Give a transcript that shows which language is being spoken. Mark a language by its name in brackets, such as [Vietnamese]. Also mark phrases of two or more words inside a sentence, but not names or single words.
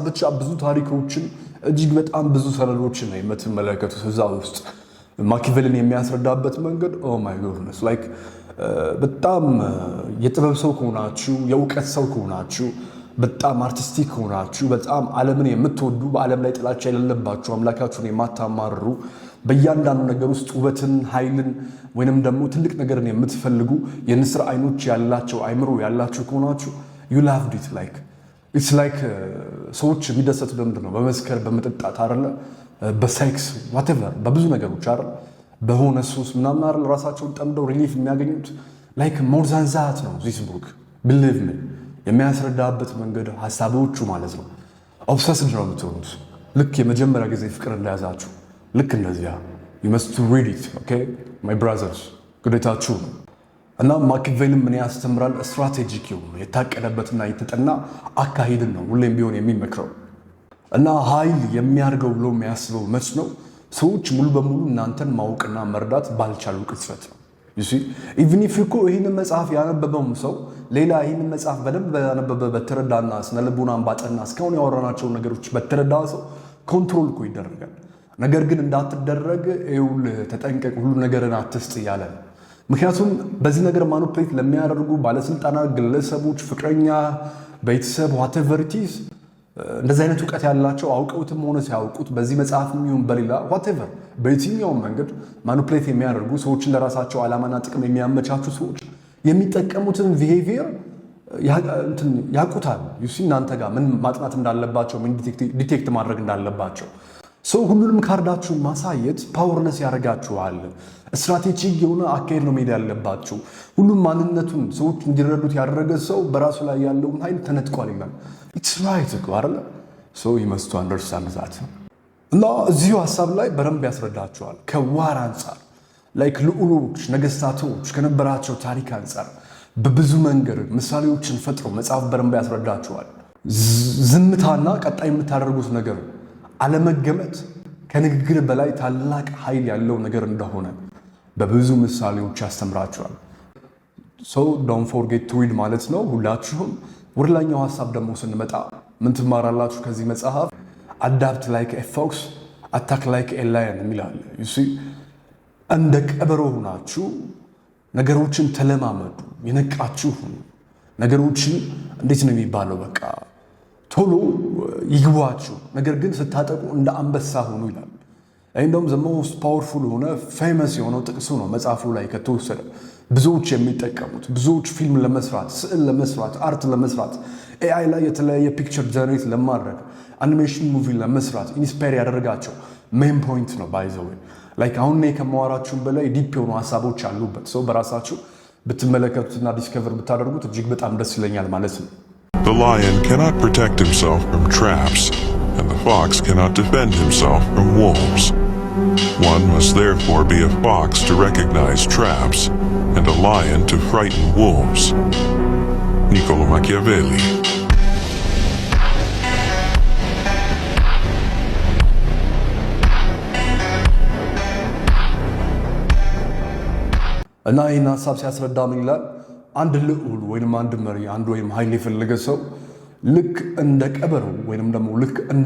[Amharic] ብቻ ብዙ ታሪኮችን እጅግ በጣም ብዙ ሰነዶችን ነው የምትመለከቱት እዛ ውስጥ ማኪያቬሊን የሚያስረዳበት መንገድ [English] oh my goodness [Amharic] ላይክ በጣም የጥበብ ሰው ከሆናችሁ የእውቀት ሰው ከሆናችሁ በጣም አርቲስቲክ ከሆናችሁ በጣም ዓለምን የምትወዱ በዓለም ላይ ጥላቻ የሌለባችሁ አምላካችሁን የማታማርሩ በእያንዳንዱ ነገር ውስጥ ውበትን ኃይልን ወይንም ደግሞ ትልቅ ነገርን የምትፈልጉ የንስር አይኖች ያላቸው አይምሮ ያላችሁ ከሆናችሁ [English] you loved it like it's like [Amharic] ሰዎች የሚደሰቱ በምንድን ነው በመስከር በመጠጣት አይደለ በሴክስ whatever በብዙ ነገሮች አይደል በሆነ ሱስ ምናምን አይደል ራሳቸውን ጠምደው ሪሊፍ የሚያገኙት [English] like more than that [Amharic] ነው [English] this book believe me [Amharic] የሚያስረዳበት መንገድ ሐሳቦቹ ማለት ነው ኦብሰስድ ነው የምትሆኑት ልክ የመጀመሪያ ጊዜ ፍቅር እንደያዛችሁ ልክ እንደዚያ [English] you must read it okay my brothers [Amharic] ግዴታችሁ ነው እና ማኪያቬሊን ምን ያስተምራል ስትራቴጂክ የሆነ የታቀደበትና የተጠና አካሄድን ነው ሁሌም ቢሆን የሚመክረው እና ኃይል የሚያርገው ብሎ የሚያስበው መች ነው ሰዎች ሙሉ በሙሉ እናንተን ማወቅና መርዳት ባልቻሉ ቅጽበት ነው [English] you see even if you [Amharic] ይህንን መጽሐፍ ያነበበው ሰው ሌላ ይህንን መጽሐፍ በደንብ ያነበበ በተረዳና ስነልቦናን ባጠና እስካሁን ያወራናቸው ነገሮች በተረዳ ሰው ኮንትሮል እኮ ይደረጋል ነገር ግን እንዳትደረግ ይውል ተጠንቀቅ ሁሉ ነገርን አትስጥ እያለ ምክንያቱም በዚህ ነገር ማኑፕሌት ለሚያደርጉ ባለስልጣናት ግለሰቦች ፍቅረኛ ቤተሰብ [English] whatever it is [Amharic] እንደዚህ አይነት ዕውቀት ያላቸው አውቀውትም ሆነ ሲያውቁት በዚህ መጽሐፍ የሚሆን በሌላ whatever በየትኛውም መንገድ ማኑፕሌት የሚያደርጉ ሰዎችን ለራሳቸው ዓላማና ጥቅም የሚያመቻቹ ሰዎች የሚጠቀሙትን ቢሄቪየር ያቁታል [English] you see [Amharic] እናንተ ጋር ምን ማጥናት እንዳለባቸው ምን ዲቴክት ማድረግ እንዳለባቸው ሰው ሁሉንም ካርዳችሁን ማሳየት ፓወርነስ ያደርጋችኋል ስትራቴጂክ የሆነ አካሄድ ነው መሄድ ያለባችሁ ሁሉም ማንነቱን ሰዎች እንዲረዱት ያደረገ ሰው በራሱ ላይ ያለውን ኃይል ተነጥቋል ይላል [English] it's right [Amharic] እኮ አይደል [English] so you must understand that [Amharic] እና እዚሁ ሐሳብ ላይ በረምብ ያስረዳችኋል ከዋር አንፃር ላይክ ልዑሎች ነገስታቶች ከነበራቸው ታሪክ አንፃር በብዙ መንገድ ምሳሌዎችን ፈጥሮ መጽሐፍ በረምብ ያስረዳችኋል ዝምታና ቀጣይ የምታደርጉት ነገር አለመገመት ከንግግር በላይ ታላቅ ኃይል ያለው ነገር እንደሆነ በብዙ ምሳሌዎች ያስተምራችኋል [English] so don't forget to read [Amharic] ማለት ነው ሁላችሁም ወርላኛው ሐሳብ ደግሞ ስንመጣ ምን ትማራላችሁ ከዚህ መጽሐፍ [English] adapt like a fox attack like a lion [Amharic] ይላል [English] you see [Amharic] እንደ ቀበሮ ሆናችሁ ነገሮችን ተለማመዱ የነቃችሁ ነገሮችን እንዴት ነው የሚባለው በቃ ቶሎ ይግባችሁ ነገር ግን ስታጠቁ እንደ አንበሳ ሆኑ ይላል እንደውም [English] the most powerful [Amharic] ሆነ famous የሆነው ጥቅሱ ነው መጽሐፉ ላይ ከተወሰደ ብዙዎች የሚጠቀሙት ብዙዎች ፊልም ለመስራት ስዕል ለመስራት አርት ለመስራት AI ላይ የተለያየ ፒክቸር ጀነሬት ለማድረግ አኒሜሽን ሙቪ ለመስራት ኢንስፓየር ያደረጋቸው [English] main point [Amharic] ነው [English] by the way [Amharic] ላይክ አሁን ከማወራችሁ በላይ ዲፕ የሆኑ ሐሳቦች አሉበት ሰው በራሳችሁ ብትመለከቱትና ዲስከቨር ብታደርጉት እጅግ በጣም ደስ ይለኛል ማለት ነው [English] The lion cannot protect himself from traps, and the fox cannot defend himself from wolves. One must therefore be a fox to recognize traps, and a lion to frighten wolves. Niccolo Machiavelli. [Amharic] እና ይህን ሐሳብ ሲያስረዳ ምን ይላል አንድ ልዑል ወይንም አንድ መሪ አንድ ወይም ኃይል የፈለገ ሰው ልክ እንደ ቀበሮ ወይንም ደግሞ ልክ እንደ